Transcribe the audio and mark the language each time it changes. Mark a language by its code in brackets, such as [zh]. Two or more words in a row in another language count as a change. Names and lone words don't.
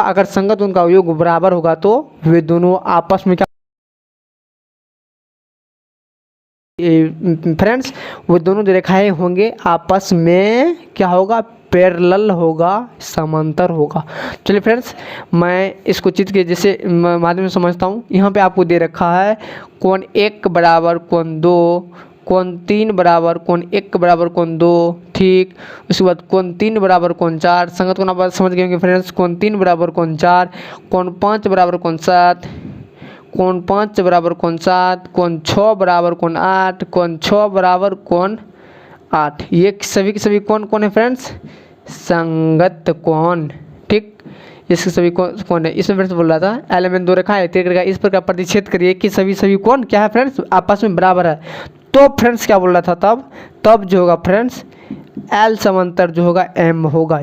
[hi] अगर संगत कोण का युग्म बराबर होगा तो वे दोनों आपस में क्या फ्रेंड्स, वो दोनों जो रेखाएं होंगे आपस में क्या होगा, पैरेलल होगा, समांतर होगा। चलिए फ्रेंड्स मैं इसको चित्र के जैसे माध्यम से समझता हूँ। यहाँ पे आपको दे रखा है कोण 1 बराबर कोण 2, कोण 3 बराबर कोण 1 बराबर कोण 2, ठीक। उसके बाद कोण 3 बराबर कोण 4, संगत कोण आप समझ गए होंगे फ्रेंड्स, कोण 3 बराबर कोण 4, कोण 5 बराबर कोण 7, कोण 5 बराबर कोण 7, कोण 6 बराबर कोण 8, कोण 6 बराबर कोण 8। ये सभी के सभी कौन है फ्रेंड्स, संगत कोण, ठीक। इसके सभी कौन है। इसमें फ्रेंड्स बोल रहा था एलिमेंट दो रेखा है तिर्यक रेखा इस प्रकार प्रतिच्छेद करिए कि सभी कौन क्या है फ्रेंड्स आपस में बराबर है। तो फ्रेंड्स क्या बोल रहा था तब जो होगा फ्रेंड्स एल समांतर जो होगा एम होगा।